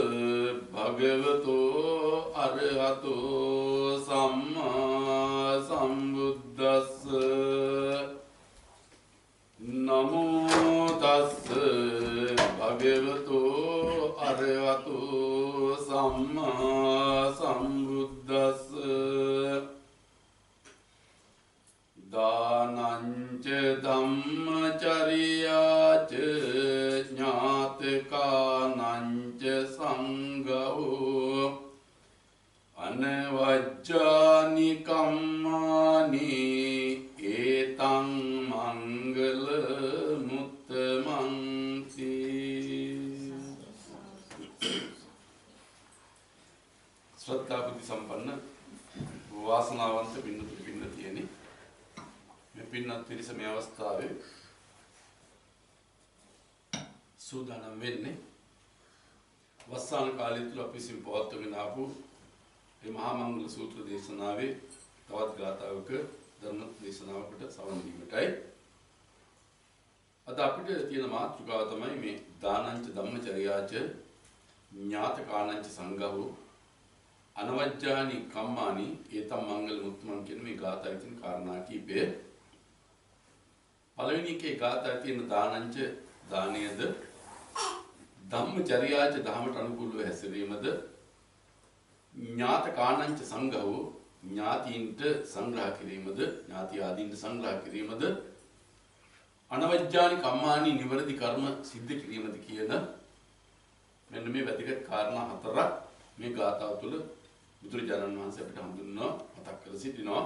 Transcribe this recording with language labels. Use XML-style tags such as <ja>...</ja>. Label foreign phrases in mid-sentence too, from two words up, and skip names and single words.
<pi>භගවතෝ අරහතෝ සම්මා සම්බුද්දස්ස නමෝ තස්ස භගවතෝ අරහතෝ සම්මා සම්බුද්දස්ස දානංච ධම්මචරියාච ඥාතකානංච සංඝෝ අනවජ්ජානි කම්මානි ඒතං මංගල මුත්තමන්ති</pi> <si>ශ්‍රද්ධා බුද්ධ සම්පන්න වාසනාවන්ත පින්නතුනි පින්නතියනි මේ පින්නත් පිරිස මේ අවස්ථාවේ සූදානම් වෙන්නේ වස්සාන කාලය තුල අපි විසින් පවත්වගෙන ආපු මේ මහා මංගල සූත්‍ර දේශනාවේ තවත් ගාථාවක ධර්ම දේශනාවකට සවන් දීමටයි. අද අපිට තියෙන මාතෘකාව තමයි මේ</si> <pi>දානංච ධම්මචර්යාච ඥාතකානංච සංඝෝ අනවජ්ජානි කම්මානි ඒතම් මංගල මුත්තමන්</pi> <si>කියන මේ ගාථාවේ තියෙන කාරණා කීපය. පළවෙනි එකේ ගාථාවේ තියෙන දානංච දානයද ධම්මචර්යාච ධමයට අනුකූලව හැසිරීමද</si> <pi>ඥාතකානංච සංඝෝ</pi> <si>ඥාතීන්ට සංග්‍රහ කිරීමද ඥාති ආදීන්ට සංග්‍රහ කිරීමද</si> <pi>අනවජ්ජානි කම්මානි</pi> <si>නිවැරදි කර්ම සිද්ධ කිරීමද කියන මෙන්න මේ වැදගත් කාරණා හතරක් මේ ගාථාව තුළ බුදුරජාණන් වහන්සේ අපිට හඳුන්වනවා මතක් කර සිටිනවා.</si>